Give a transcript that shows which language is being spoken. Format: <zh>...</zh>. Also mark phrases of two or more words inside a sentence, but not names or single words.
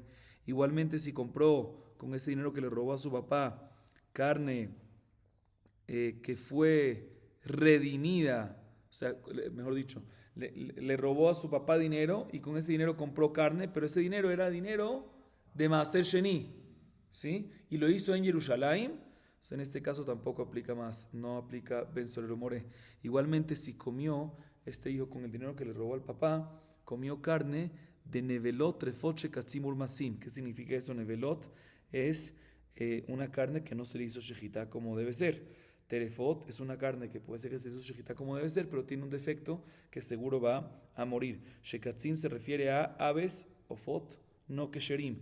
<es>Igualmente, si compró con ese dinero que le robó a su papá carne que fue redimida, o sea, mejor dicho, le robó a su papá dinero y con ese dinero compró carne, pero ese dinero era dinero de</es> <he>מעשר שני,</he> <es>¿sí? Y lo hizo en Jerusalén. En este caso tampoco aplica más, no aplica</es> <he>בן סורר ומורה.</he> <es>Igualmente, si comió este hijo con el dinero que le robó al papá, comió carne de</es> <he>נבלות טרפות שקצים ורמשים.</he> <es>¿Qué significa eso? Nevelot es una carne que no se le hizo shejitá como debe ser. Terefot es una carne que puede ser que se hizo shejitá como debe ser, pero tiene un defecto que seguro va a morir. Shekatzim se refiere a aves, ofot no kesherim.</es>